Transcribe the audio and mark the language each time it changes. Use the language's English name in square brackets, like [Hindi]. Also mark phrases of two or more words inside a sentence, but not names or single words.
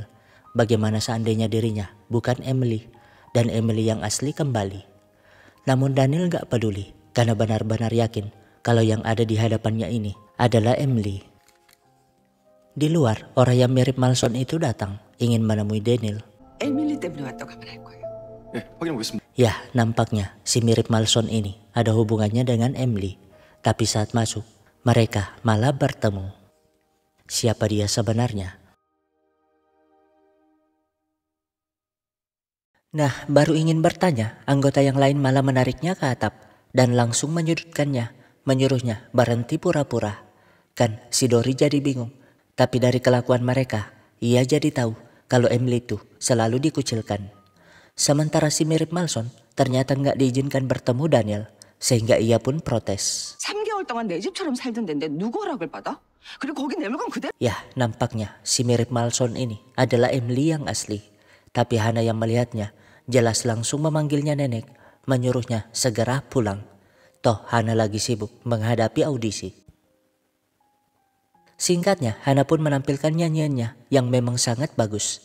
[Indonesian] Bagaimana seandainya dirinya bukan Emily dan Emily yang asli kembali. Namun Daniel gak peduli karena benar-benar yakin kalau yang ada di hadapannya ini adalah Emily. Di luar, orang yang mirip Malson itu datang ingin menemui Daniel. [Korean] 에밀리 때문에 왔다고 하면 할 거예요. 예, 확인해 보겠습니다. [Indonesian] Ya, nampaknya si mirip Malson ini ada hubungannya dengan Emily. Tapi saat masuk, mereka malah bertemu. Siapa dia sebenarnya? Nah, baru ingin bertanya, anggota yang lain malah menariknya ke atap dan langsung menyudutkannya, menyuruhnya berhenti pura-pura. Kan si Dory jadi bingung, tapi dari kelakuan mereka, ia jadi tahu kalau Emily itu selalu dikucilkan. Sementara si mirip Malson ternyata nggak diizinkan bertemu Daniel, sehingga ia pun protes. [Korean] 3개월 동안 내 집처럼 살던 데인데 누구 허락을 받아? 그리고 거기 내 물건 그대로. [Indonesian] Ya, nampaknya si mirip Malson ini adalah Emily yang asli. Tapi Hana yang melihatnya jelas langsung memanggilnya nenek, menyuruhnya segera pulang. Toh Hana lagi sibuk menghadapi audisi. Singkatnya, Hana pun menampilkan nyanyiannya yang memang sangat bagus.